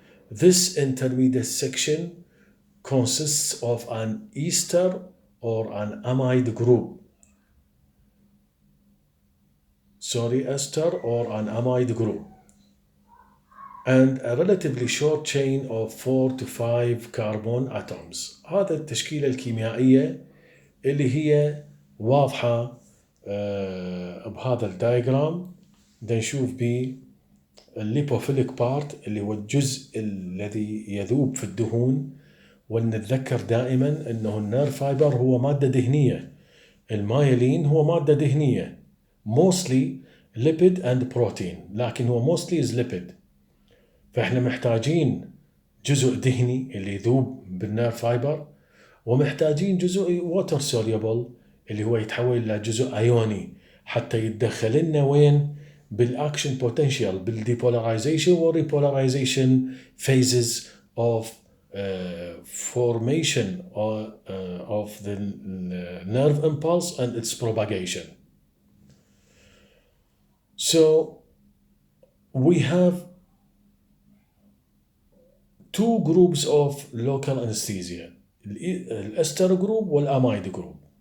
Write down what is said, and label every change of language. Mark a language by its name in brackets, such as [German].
[English] This intermediate section consists of an ester or an amide group. Ester or an amide group. And a relatively short chain of 4 to 5 carbon atoms. [Arabic] هذا التشكيلة الكيميائية اللي هي واضحة بهذا الدايجرام. نشوف به الليبوفيليك بارت اللي هو الجزء الذي يذوب في الدهون، ونتذكر دائما انه النيرف فايبر هو مادة دهنية، المايلين هو مادة دهنية [English] mostly lipid and protein، [Arabic] لكن هو [English] mostly is lipid. [Arabic] فاحنا محتاجين جزء دهني اللي يذوب بالنيرف فايبر، ومحتاجين جزء [English] water soluble [Arabic] اللي هو يتحول الى جزء ايوني حتى يتدخل لنا وين بالاكشن بوتنشال بالديبولاريزيشن والريبولاريزيشن [English] phases of formation of the nerve impulse and its propagation. So we have two groups of local anesthesia, [Arabic] الأستر جروب والأمايد جروب.